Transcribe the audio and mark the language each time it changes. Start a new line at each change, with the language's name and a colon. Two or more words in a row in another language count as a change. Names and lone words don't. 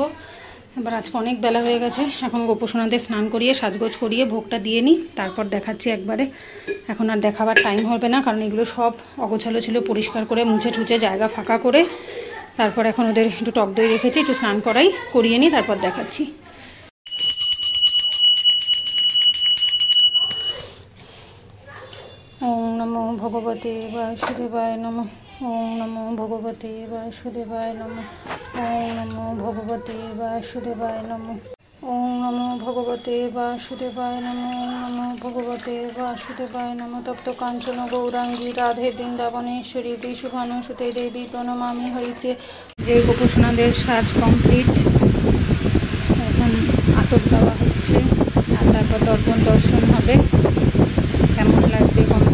Bangla: এবার আজকে অনেক বেলা হয়ে গেছে, এখন গোপুসোনাদের স্নান করিয়ে সাজগোজ করিয়ে ভোগটা দিয়ে নিই, তারপর দেখাচ্ছি একবারে। এখন আর দেখাবার টাইম হবে না, কারণ এগুলো সব অগোছালো ছিল, পরিষ্কার করে মুছে টুছে জায়গা ফাঁকা করে তারপর এখন ওদের একটু টক দই রেখেছি, একটু স্নান করিয়ে নিই, তারপর দেখাচ্ছি।
Sanskrit: ওম নমো ভগবতে বাসুদেবায় নমঃ। ওম নমো ভগবতে বাসুদেবায় নমঃ। ওম নমো ভগবতে বাসুদেবায় নমঃ। ওম নমো ভগবতে বাসুদেবায় নমঃ। ওম নমো ভগবতে বাসুদেবায় নমঃ। তপ্ত কাঞ্চন গৌরাঙ্গী রাধে বৃন্দাবনেশ্বরী বিশুভানুসুতে দেবী প্রণমামি হরিপ্রিয়ে।
Bangla: যে গোপুসোনাদের সাজ কমপ্লিট, এখন আতপ দেওয়া হচ্ছে, আর তারপর দর্পণ দর্শন হবে। কেমন লাগবে কমেন্টে জানিও।